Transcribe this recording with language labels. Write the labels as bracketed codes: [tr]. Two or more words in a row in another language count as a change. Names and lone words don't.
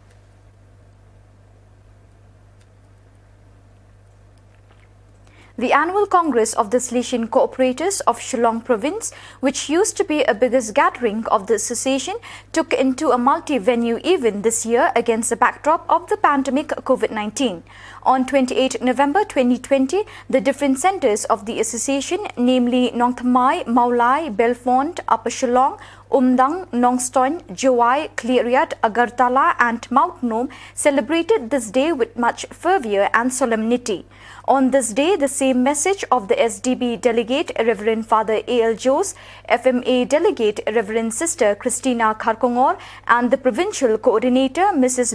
[en] The annual Congress of the Salesian Cooperators of Shillong Province, which used to be a biggest gathering of the association, took into a multi-venue event this year against the backdrop of the pandemic COVID-19. On 28 November 2020, the different centres of the association, namely Nong Thamai, Maulai, Belfont, Upper Shillong, Umdang, Nongstoin, Jowai, Cleriat, Agartala and Mount Nom, celebrated this day with much fervour and solemnity. On this day, the same message of the SDB delegate, Reverend Father A.L. Jose, FMA delegate, Reverend Sister Christina Kharkongor, and the provincial coordinator, Mrs.